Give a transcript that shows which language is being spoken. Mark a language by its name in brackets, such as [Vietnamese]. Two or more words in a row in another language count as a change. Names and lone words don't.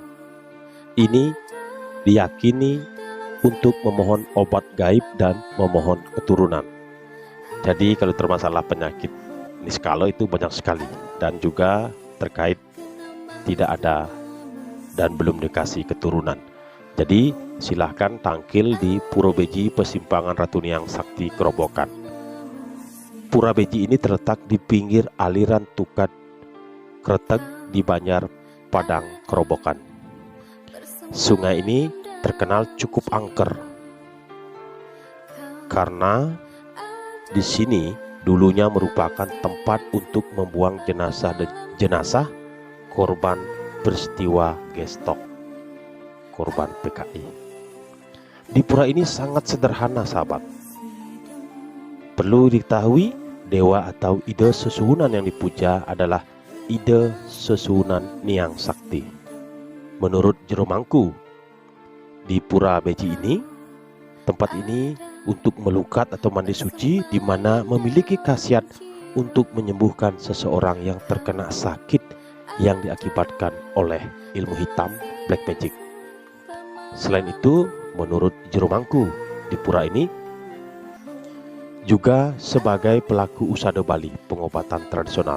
[Indonesian] Ini diyakini untuk memohon obat gaib dan memohon keturunan. Jadi kalau termasalah penyakit niskala itu banyak sekali, dan juga terkait tidak ada dan belum dikasih keturunan. Jadi silahkan tangkil di Pura Beji, Pesimpangan Ratu Niang Sakti Kerobokan. Pura Beji ini terletak di pinggir aliran Tukat Kreteg di Banjar Padang Kerobokan. Sungai ini terkenal cukup angker karena di sini dulunya merupakan tempat untuk membuang jenazah korban peristiwa Gestok, korban PKI. Di pura ini sangat sederhana, sahabat. Perlu diketahui, dewa atau [Balinese] ide sesuhunan [Indonesian] yang dipuja adalah [Balinese] ide sesuhunan [Indonesian] Niang Sakti. Menurut Jero Mangku, di Pura Beji ini tempat ini untuk melukat atau mandi suci, di mana memiliki khasiat untuk menyembuhkan seseorang yang terkena sakit yang diakibatkan oleh ilmu hitam [English] black magic. [Indonesian] Selain itu, menurut Jero Mangku, di pura ini juga sebagai pelaku usada Bali, pengobatan tradisional.